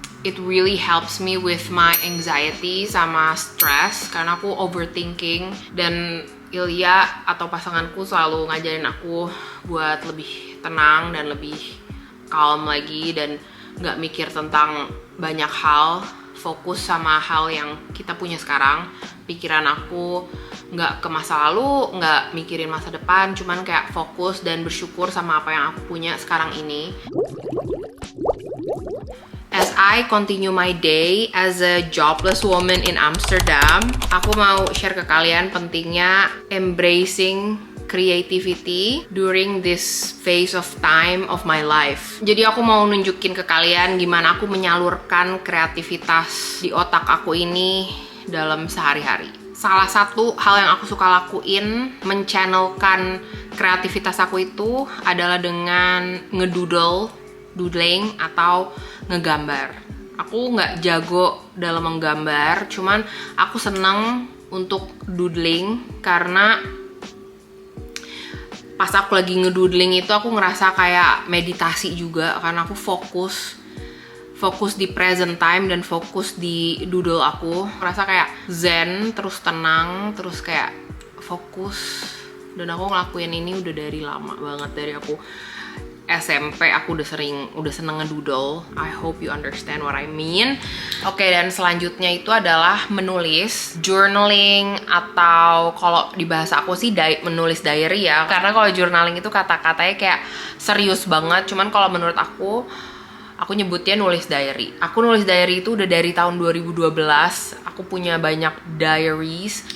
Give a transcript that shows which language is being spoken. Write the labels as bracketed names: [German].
[English] It really helps me with my anxiety [Indonesian] sama stress karena aku overthinking, dan Ilya atau pasanganku selalu ngajarin aku buat lebih tenang dan lebih calm lagi dan nggak mikir tentang banyak hal, fokus sama hal yang kita punya sekarang. Pikiran aku nggak ke masa lalu, nggak mikirin masa depan, cuman kayak fokus dan bersyukur sama apa yang aku punya sekarang ini. [English] As I continue my day as a jobless woman in Amsterdam, [Indonesian] aku mau share ke kalian pentingnya [English] embracing creativity during this phase of time of my life. [Indonesian] Jadi aku mau nunjukin ke kalian gimana aku menyalurkan kreativitas di otak aku ini dalam sehari-hari. Salah satu hal yang aku suka lakuin menchannelkan kreativitas aku itu adalah dengan doodling atau ngegambar. Aku nggak jago dalam menggambar, cuman aku seneng untuk doodling karena pas aku lagi ngedoodling itu aku ngerasa kayak meditasi juga karena aku fokus di present time dan fokus di doodle aku. Ngerasa kayak zen, terus tenang, terus kayak fokus. Dan aku ngelakuin ini udah dari lama banget, dari aku SMP aku udah seneng ngedoodle. [English] I hope you understand what I mean. [Indonesian] Oke, dan selanjutnya itu adalah menulis, journaling, atau kalau di bahasa aku sih menulis diary ya. Karena kalau journaling itu kata-katanya kayak serius banget. Cuman kalau menurut aku nyebutnya nulis diary. Aku nulis diary itu udah dari tahun 2012. Aku punya banyak diaries.